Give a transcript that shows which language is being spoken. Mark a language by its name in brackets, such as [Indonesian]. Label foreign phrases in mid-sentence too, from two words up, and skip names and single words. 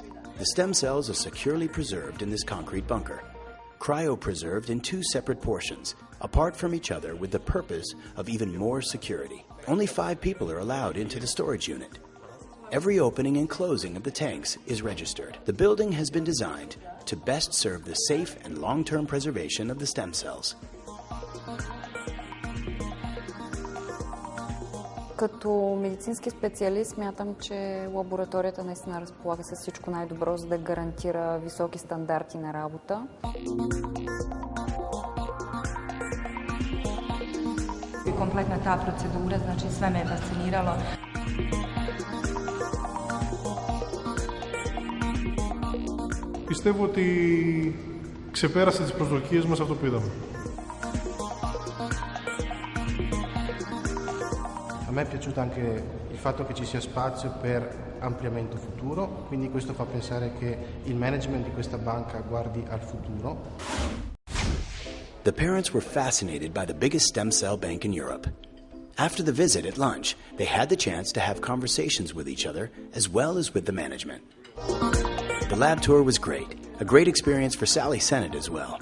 [English] The stem cells are securely preserved in this concrete bunker, cryo-preserved in 2 separate portions, apart from each other with the purpose of even more security. Only 5 people are allowed into the storage unit. Every opening and closing of the tanks is registered. The building has been designed to best serve the safe and long-term preservation of the stem cells. [Bulgarian] Като медицински специалист смятам, че лабораторията наистина разполага с всичко най-добро, за да гарантира високи стандарти на работа. [Croatian] Kompletna ta procedura, znači sve me je fasciniralo. [Greek] Πιστεύω ότι ξεπέρασε τις προσδοκίες μας αυτό που είδαμε. [Italian] A me è piaciuto anche il fatto che ci sia spazio per ampliamento futuro, quindi questo fa pensare che il management di questa banca guardi al futuro. [English] The parents were fascinated by the biggest stem cell bank in Europe. After the visit at lunch, they had the chance to have conversations with each other as well as with the management. The lab tour was great, a great experience for Sally Sanet as well.